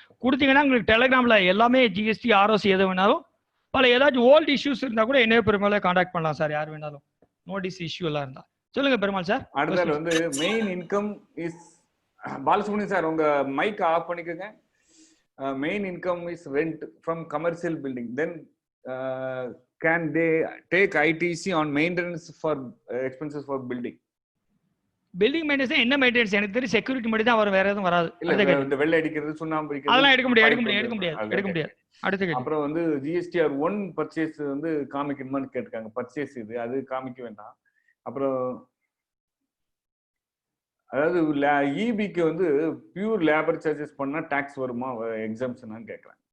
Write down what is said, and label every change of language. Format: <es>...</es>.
<ta>கொடுத்தீங்கன்னா உங்களுக்கு டெலிகிராம்ல எல்லாமே GST ROC எது வேணாலும் பல ஏதாச்சும் ஓல்டு இஷ்யூஸ் இருந்தா கூட என்னையோ பெரும்பாலும் கான்டாக்ட் பண்ணலாம் சார், யார் வேணாலும் நோட்டீஸ் இஷ்யூ எல்லாம் இருந்தா. சொல்லுங்க பெருமாள் சார். அடுத்தது வந்து main income is Balasubramanian sir உங்க மைக் ஆஃப் பண்ணிக்கோங்க.</ta> <en>Main income is rent from commercial building, then can they take ITC on maintenance for expenses for building?</en> <ta>Building maintenance என்ன மெயின்டெனன்ஸ் எனக்கு தெரியும், செக்யூரிட்டி மட்டும் தான் வரும், வேற எதுவும் வராது. இந்த வெள்ளை அடிக்கிறது சுண்ணாம்பு அடிக்கிறது அதெல்லாம் எடுக்க முடியாது. அடுத்து அப்புறம் வந்து GSTR 1 பர்ச்சேஸ் வந்து காமிக்கணுமான்னு கேட்டிருக்காங்க. பர்ச்சேஸ் இது அது காமிக்க வேண்டாம். அப்புறம் அதாவது EBக்கு வந்து பியூர் லேபர் சார்ஜஸ் பண்ணா டாக்ஸ் வருமா எக்ஸம்ஷனான்னு கேட்கறாங்க.</ta>